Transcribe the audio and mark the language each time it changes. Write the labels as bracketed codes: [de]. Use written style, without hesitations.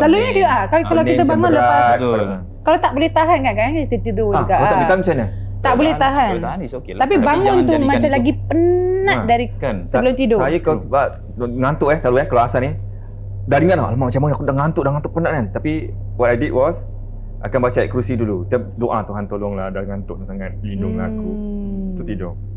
[ms] Selalunya dia kalau kita bangun lepas, kalau tak boleh tahan kan kita tidur juga. Kalau tak boleh tahan macam mana? Tak boleh tahan. [en] Is okay lah. [ms] Tapi bangun tu macam lagi penat dari sebelum tidur. Saya kalau sebab ngantuk selalu kalau asar ni dah ringan lah. Alamak, macam mana aku dah ngantuk penat kan. Tapi [en] what I did was [ms] akan baca ayat kursi dulu. Kita doa, Tuhan tolonglah, dah ngantuk sangat, lindunglah aku untuk tidur.